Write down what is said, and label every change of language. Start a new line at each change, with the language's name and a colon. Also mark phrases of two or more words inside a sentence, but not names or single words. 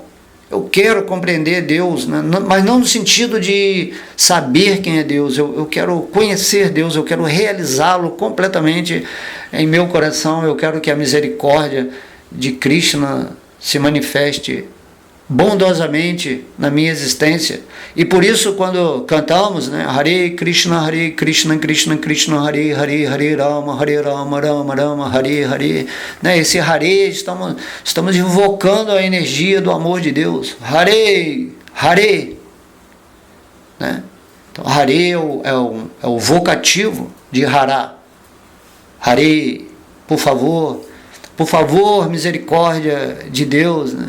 Portuguese: Eu quero compreender Deus, né? Mas não no sentido de saber quem é Deus. Eu quero conhecer Deus, eu quero realizá-lo completamente em meu coração. Eu quero que a misericórdia de Krishna se manifeste bondosamente na minha existência. E por isso, quando cantamos, né,
Sanskrit: Hare Krishna, Krishna Krishna, Hare Hare, Hare Rama, Rama Rama, Hare Hare,
Portuguese: né, esse Hare, estamos invocando a energia do amor de Deus.
Sanskrit: Hare, Hare,
Portuguese: né? Então, Hare é o vocativo de Hara. Hare, por favor, misericórdia de Deus, né?